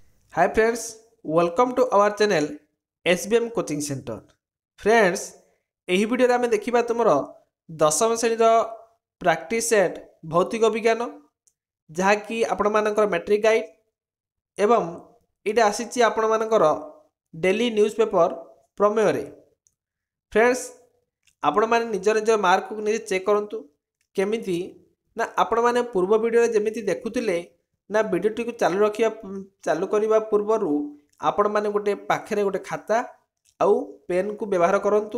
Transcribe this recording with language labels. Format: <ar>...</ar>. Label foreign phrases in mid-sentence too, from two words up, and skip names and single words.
<en>Hi friends, welcome to our channel SBM Coaching Center. Friends,</en> <or>ଏହି ଭିଡ଼ିଓରେ ଆମେ ଦେଖିବା ତୁମର ଦଶମ ଶ୍ରେଣୀର</or> <en>practice set</en> <or>ଭୌତିକ ବିଜ୍ଞାନ ଯାହାକି ଆପଣମାନଙ୍କର</or> <en>matric guide</en> <or>ଏବଂ ଏଇଟା ଆସିଛି ଆପଣମାନଙ୍କର</or> <en>daily news paper</en> <or>ପ୍ରମେୟରେ। ଫ୍ରେଣ୍ଡସ୍, ଆପଣମାନେ ନିଜ ନିଜ ମାର୍କକୁ ନିଜେ ଚେକ୍ କରନ୍ତୁ କେମିତି ନା ଆପଣମାନେ ପୂର୍ବ ଭିଡ଼ିଓରେ ଯେମିତି ଦେଖୁଥିଲେ ନା ଭିଡ଼ିଓଟିକୁ ଚାଲୁ କରିବା ପୂର୍ବରୁ ଆପଣମାନେ ଗୋଟେ ପାଖରେ ଗୋଟେ ଖାତା ଆଉ ପେନ୍କୁ ବ୍ୟବହାର କରନ୍ତୁ।</or>